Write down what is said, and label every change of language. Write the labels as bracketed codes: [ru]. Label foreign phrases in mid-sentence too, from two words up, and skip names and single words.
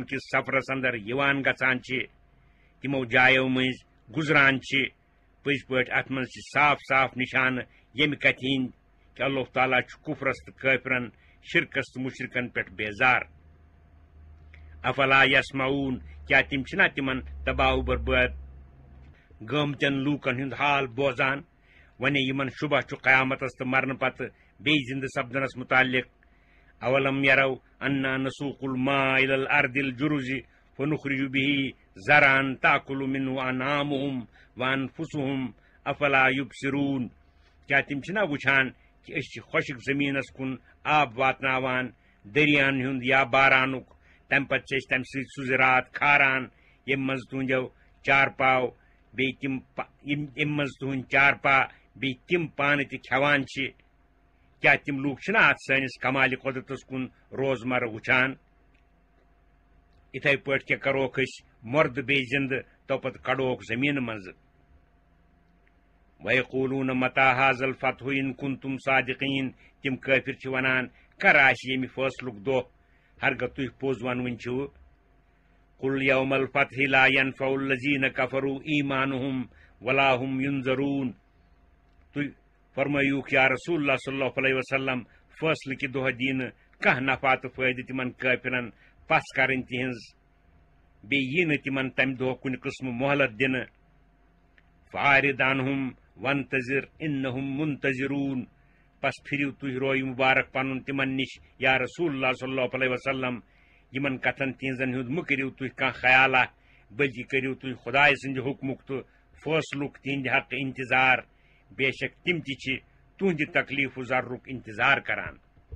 [ks] کِس سفرس اندر یِوان گژھان چھِ تِمو جایو مٔنٛزۍ گُزران چھِ پٔزۍ پٲٹھۍ اتھ منٛز چھِ صاف صاف نشانہٕ ییٚمہِ کتھِ ہِنٛدۍ کہ اللہ تعالیٰ چھُ کُفرس تہٕ کٲفرن شرکس تہٕ مشرکن پٮ۪ٹھ بیزار [ar] افلا یسمعون [ks] کیا تِم چھِنا تِمن تباہ و برباد گٲمتٮ۪ن لوٗکن ہُنٛد حال بوزان وۄنۍ یِمن شُبہ چھُ قیامتس تہٕ مرنہٕ پتہٕ بیٚیہِ زِندٕ سپدنس متعلق [ar] اولم یرو انا نسوق الماء الى الارض الجرز فنخرج به زرعا تاكل منه انعامهم وانفسهم افلا يبصرون [ks] کیا تِم چھِنا وٕچھان کہِ أسۍ چھِ خۄشک زٔمیٖنس کُن آب واتناوان دٔریاہن ہُنٛد یا بارانُک تمہِ پتہٕ چھِ أسۍ تمہِ سۭتۍ سُہ زِراعت کھاران ییٚمہِ منٛز تُہنٛدٮ۪و چارپاو بیٚیہِ بیٚیہِ تِم پانہٕ تہِ کھٮ۪وان چھِ کیا تِم لوٗکھ چھِنا اتھ سٲنِس کمالہِ قۄدرتس کُن روزمرٕ وٕچھان یِتھے پٲٹھۍ کیٛاہ کروکھ أسۍ مۄردٕ بیٚیہِ زِندٕ توپتہٕ کڑوکھ زٔمیٖنہٕ منٛزٕ [ar] وَیقوٗلوٗنَ مَتَىٰ ہَٰذَا الْفَتْحُ اِن کُنتُم صادِقیٖن [ks] تِم کٲفِر چھِ ونان کر آسہِ ییٚمہِ فٲصلُک دۄہ ہرگہ تھی پوز ونوٕنۍ چھِو [ar] قل یوم الفتح لا ينفع الذین کفروا ایمانہم ولا هم ینظرون [ks] تُہۍ فرمٲیِو [ar] یا رسول اللہ صلی اللہ علیہ وسلم [ks] فٲصلہٕ کہِ دۄہ دی نہٕ کانٛہہ نفع تہٕ فٲیدٕ تِمن کٲفرن پس کرٕنۍ تِہنٛز بیٚیہِ یی نہٕ تِمن تمہِ دۄہ کُنہِ قٕسمہٕ مۄہلت دِنہٕ [ar] فاعرض عنہم وانتظر انہم منتظرون [ks] پس پھِرِو تُہۍ رویہِ مُبارک پنُن تِمن نِش [ar] یا رسول اللہ صلی اللہ علیہ وسلم [ks] یمن کتھن تہنٛزن ہُنٛد مہٕ کٔرِو تُہۍ کانٛہہ خیالہ بلکہِ کٔرِو تُہۍ خۄداے سٕنٛدِ حُکمُک تہٕ فٲصلُک تِہنٛدِ حقہٕ انتظار بے شک تِم تہِ چھِ تُہنٛدِ تکلیٖف و ضررُک انتظار کران